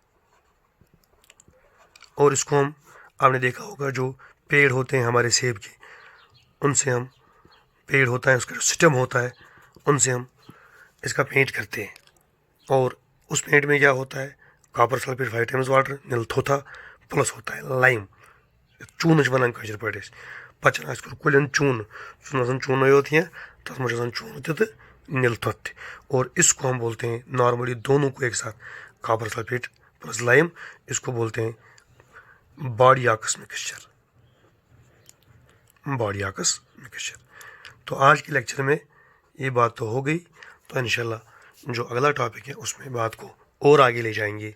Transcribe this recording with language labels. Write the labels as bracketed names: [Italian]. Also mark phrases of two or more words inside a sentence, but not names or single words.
[Hindi] और इसको हम, आपने देखा होगा जो पेड़ होते हैं हमारे सेब के, उनसे हम, पेड़ होता है उसका जो स्टेम होता है, उनसे हम इसका पेंट करते हैं, और उस पेंट में क्या होता है, [English] copper sulphate 5 times water, [Hindi] नीलथोथा, प्लस होता है लाइम। चून बनान कशर पे पचन कुलन चून चून चून होती हैं, तथ में चून तो नीलथोथ, और इसको हम बोलते हैं नॉर्मली दोनों को एक साथ, [English] copper sulphate plus lime, [Hindi] इसको बोलते हैं [English] Bordeaux mixture, Bordeaux mixture. [Hindi] तो आज के लेक्चर में ये बात तो हो गई, तो इंशाल्लाह जो अगला टॉपिक है उसमें बात को और आगे ले जाएंगे।